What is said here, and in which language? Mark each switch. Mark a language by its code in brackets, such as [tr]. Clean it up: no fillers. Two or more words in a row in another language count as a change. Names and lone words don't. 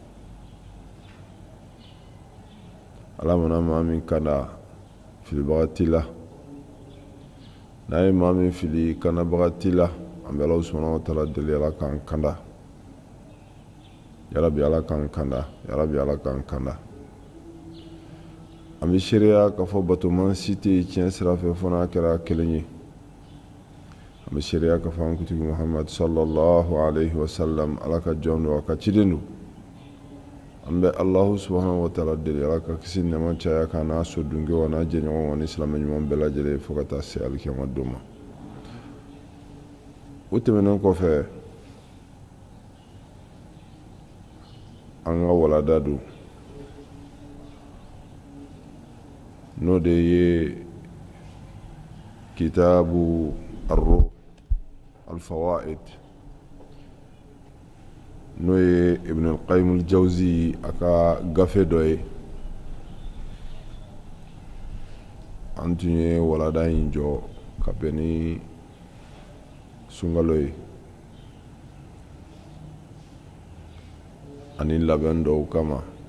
[bm] Ala mana maa min kanda filibaga t'i la, n'a ye maa min fili kannabaga t'i la, an bɛ [ar] الله سبحانه وتعالى [bm] deli Ala k'an kanda. Yarabi Ala k'an kanda, yarabi Ala k'an kanda. an bɛ seereya k'a fɔ batoman si tɛ yen tiɲɛ sira fɛ fo n'a kɛra kelen ye. an bɛ seereya k'a fɔ an kuntigi Muhammad [ar] صلى الله عليه وسلم [bm] Ala ka jɔn don, a ka ciden don. an bɛ [ar] الله سبحانه وتعالى [bm] deli Ala ka kisi nɛɛma caya kan n'a so dunke wa n'a jɛɲɔgɔn wa ni silamɛ ɲuman bɛɛ lajɛlen fo ka taa se alikiyama don ma. o tɛmɛnen kɔfɛ an ka walanda don, n'o de ye kitabu ar-ruh al-fawaid, n'o ye Ibn al-Qayyim al-Jawzi a ka gafe dɔ ye. an tun ye walanda in jɔ ka bɛn ni sunkalo ye ani labɛn dɔw kama.